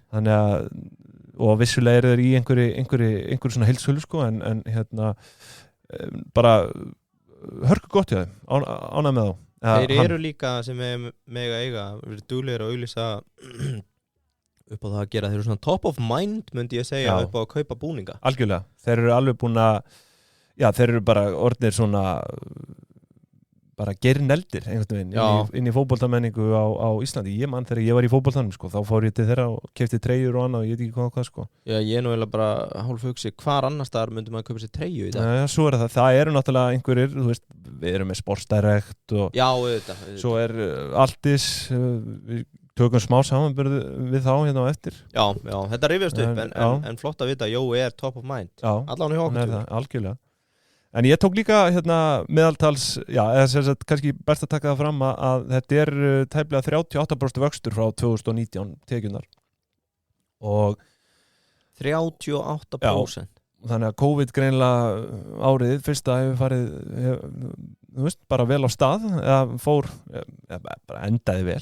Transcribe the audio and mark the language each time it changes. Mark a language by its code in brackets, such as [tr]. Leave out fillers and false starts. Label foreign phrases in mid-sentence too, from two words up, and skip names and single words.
[is] þannig að og vissulega þeir í einhverju svona heildsölu en bara hörku gott hjá þeim ánægð með þá þeir eru líka sem mega eiga verið duglegir að auglýsa upp á það að gera þeir eru svona [en] top of mind [is] myndi ég segja upp á að kaupa búninga algjörlega, þeir eru alveg búin að þeir eru bara orðnir svona bara geirneldir einhvern veginn inn í fótboltamenningu á Íslandi. Ég man þegar ég var í fótboltanum sko, þá fór ég til þeirra og keypti treyjur og annað og ég veit ekki hvað sko. Já, ég nú eiginlega bara hálfhugsi hvar annars staðar myndi maður kaupa sér treyju í dag. Já, svo það eru náttúrulega einhverjir, þú veist, við erum með Sports Direct og já, auðvitað. Svo Altis, við tökum smá samanburð við þá hérna á eftir. Já, þetta rifjast upp en flott að vita að Jói [en] top of mind. [is] Já, allan hjá okkur. Algjörlega. En ég tók líka hérna meðaltals, eða sem sagt kannski best að taka það fram að þetta tæplega 38% vöxtur frá 2019 tekjunar. Og 38%. Já, þannig að COVID greinilega árið fyrsta hefur farið, þú veist, bara vel á stað, eða bara endaði vel.